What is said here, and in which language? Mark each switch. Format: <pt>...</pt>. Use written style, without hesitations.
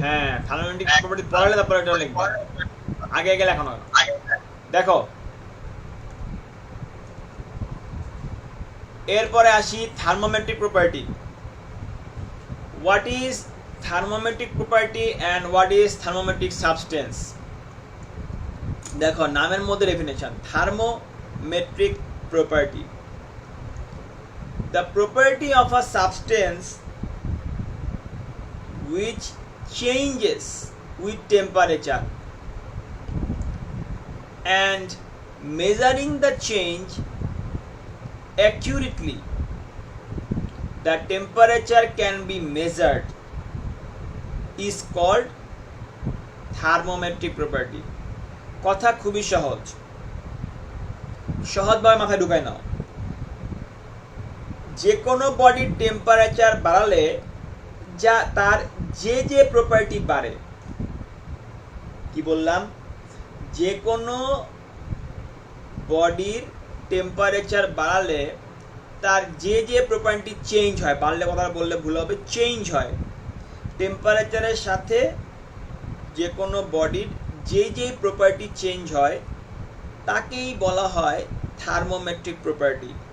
<bn>হ্যাঁ, থার্মোমেট্রিক প্রপার্টি পড়ালে তারপরে এটা লিখবে, আগে আগে লেখানো। দেখো, এরপরে আসি থার্মোমেট্রিক property.</bn> <en>What is thermometric property and what is thermometric substance.</en> <bn>দেখো নামের মধ্যে definition, থার্মোমেট্রিক property,</bn> <en>the property of a substance which changes with temperature and measuring the change accurately, the temperature can be measured, is called thermometric property.</en> <bn>কথা খুবই সহজ, সহজভাবে মাথায় ঢুকায় নাও। যে কোনো বডির টেম্পারেচার বাড়ালে যা তার যে যে প্রপার্টি বাড়ে, কি বললাম, যে কোনো বডির টেম্পারেচার বাড়ালে তার যে যে প্রপার্টি চেঞ্জ হয়, বাড়লে কথা বললে ভুল হবে, চেঞ্জ হয় টেম্পারেচারের সাথে, যে কোনো বডির যে যে প্রপার্টি চেঞ্জ হয় তাকেই বলা হয় থার্মোমেট্রিক প্রপার্টি।</bn>